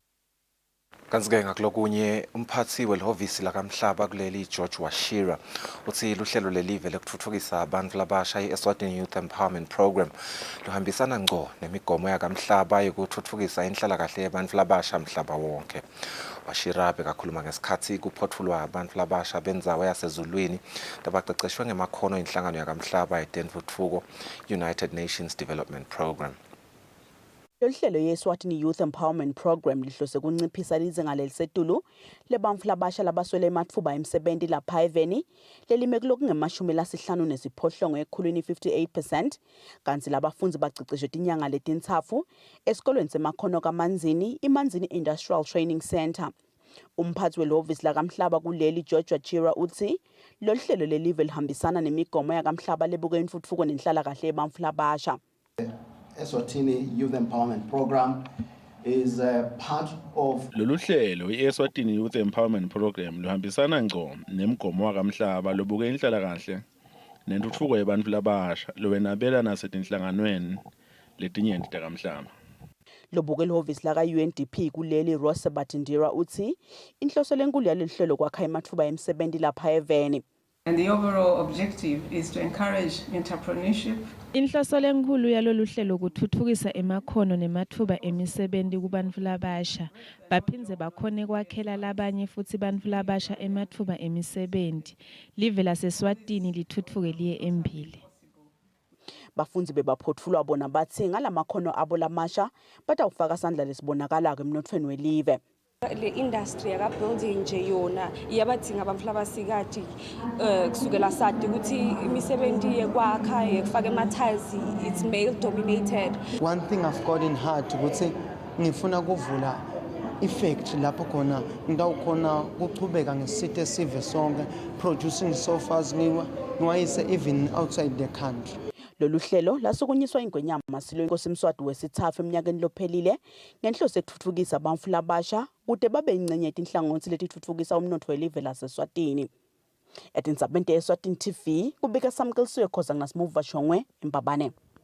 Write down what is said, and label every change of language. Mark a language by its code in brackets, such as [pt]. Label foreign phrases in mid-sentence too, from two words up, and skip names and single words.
[ss] Kanzike ngakulokunye umphathi welihhovisi lakamhlaba kuleli George Washira uthi luhlelo lelive lekuthuthukisa abantu labasha i-Eswatini Youth Empowerment Program luhambisana ngco nemigomo yakamhlaba yokuthuthukisa inhlalakahle yabantu labasha mhlaba wonke. Washira bekakhuluma ngesikhathi kuphothulwa abantu labasha bendzawo yasezulwini abaqeqeshwe ngemakhono inhlangano yakamhlaba yetentfutfuko United Nations Development Program. Lohlelo ye-Eswatini Youth Empowerment Program lihlose kunciphisa lizinga lelisetulu lebantfu labasha labaswele ematfuba emsebenti lapha eveni lelime kulokungema-58 ekhulwini 58%, kanti labafundzi baceceshwe tinyanga letintsatfu esikolweni semakhono kaManzini iManzini Industrial Training Center. Umphathi welihhovisi lakamhlaba kuleli George Wachira uthi lohlelo lelive lihambisana nemigomo yakamhlaba lebuka intfutfuko nenhlalakahle yebantfu labasha. [en] Eswatini Youth Empowerment Program is a part of [ss] Lolu hlelo i-Eswatini Youth Empowerment Program luhambisana ngco nemigomo wakamhlaba lobuke inhlalakahle nentuthuko yabantu labasha lowenabela nasetinhlanganweni letinyenti takamhlaba. Lobuke lihhovisi laka-UNDP kuleli Ross Batindira uthi inhloso lenkulu yalelihlelo kwakha ematfuba emsebenti lapha eveni. [en] And the overall objective is to encourage entrepreneurship. [ss] Inhloso lenkulu yalolu hlelo kuthuthukisa emakhono nemathuba emisebenzi kubantu labasha baphindze bakhone kwakhela labanye futhi bantu labasha emathuba emisebenzi live laseSwatini lithuthuke liye embili. Bafundzi bebaphotfulwa bona bathi ngalamakhono abo lamasha batawufaka sandla lesibonakalako emnothweni welive. Le industry yaka building nje yona iyabadinga abantu labasikati kusukela sade ukuthi imisebenzi yekwakha yekufaka ema-tiles [en] it's male dominated. One thing I've got in heart [ss] ukuthi ngifuna kuvula effect lapho khona ngidawukhona kuchubeka ngesithe esive sonke [en] producing sofas [ss] ngiwayise [en] even outside the country. [ss] Lolu hlelo lasukunyiswa ingwenyama silo inkosi Mswati wesithathu eminyakeni lophelile ngenhloso ekuthuthukisa abamfu labasha kude babe ingcenye yetinhlangothi letithuthukisa umnotho welive laseSwatini. Etindzabeni Eswatini TV kubika Samkeliswe Khoza nginasimuva Shongwe eMbabane.